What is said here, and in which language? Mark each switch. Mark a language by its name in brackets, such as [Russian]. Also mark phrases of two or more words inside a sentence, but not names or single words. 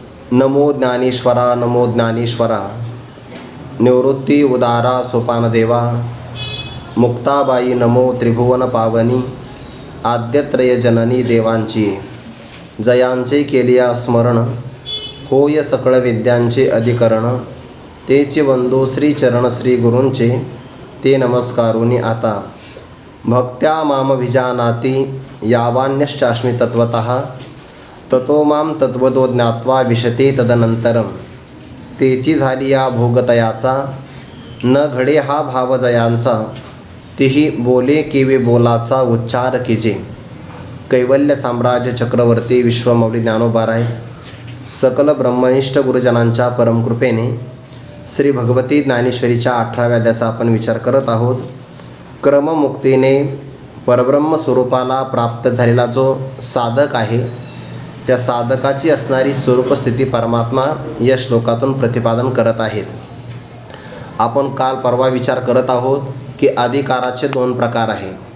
[Marathi] नमो ज्ञानेश्वरा नमो ज्ञानेश्वरा। निवृत्ती उदारा सोपानदेवा। मुक्ताबाई नमो त्रिभुवन पावनी। आद्यत्रय जननी देवांची जयांचे केलिया स्मरण। होय सकळ विद्यांचे अधिकरण। तेचे वंदो श्री चरण श्री गुरूंचे ते नमस्कारुनी आता। [Sanskrit] भक्त्या माम विजानाति यावान्यश्चास्मि तत्वतः। ततो माम तत्वतो ज्ञात्वा विशते तदनंतरम। [Marathi] तेची झाली या भोगतयाचा न घडे हा भाव जयांचा। तिही बोले केवे बोलाचा उच्चार कीजे। कैवल्य साम्राज्य चक्रवर्ती विश्वमौली ज्ञानोबाराय सकल ब्रह्मनिष्ठ गुरुजनांच्या परमकृपेने श्री भगवती ज्ञानेश्वरीच्या 18व्या अध्यायाचा आपण विचार करत आहोत। क्रममुक्तीने परब्रह्म स्वरूपाला प्राप्त झालेला जो साधक आहे त्या साधकाची असणारी स्वरूपस्थिती परमात्मा या श्लोकातून प्रतिपादन करत आहेत। आपण काल परवा विचार करत आहोत की अधिकाराचे 2 प्रकार आहे।